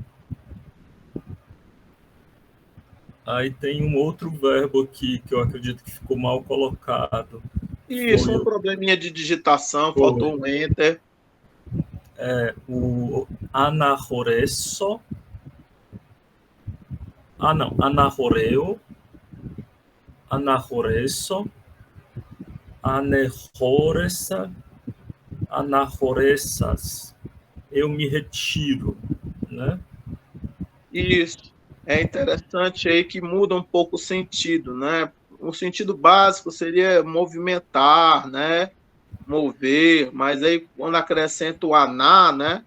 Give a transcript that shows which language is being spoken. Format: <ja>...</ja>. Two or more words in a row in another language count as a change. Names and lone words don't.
<pt>Aí tem um outro verbo aqui que eu acredito que ficou mal colocado. Isso, um probleminha de digitação, faltou um enter. O anahoreso. Não,</pt> <el>ἀναχωρέω, ἀναχωρήσω, ἀνεχώρησα, ἀναχωρήσας.</el> <pt>Eu me retiro, né? Isso. É interessante aí que muda um pouco o sentido, né? O sentido básico seria movimentar, né? Mover, mas aí quando acrescenta o aná, né?</pt>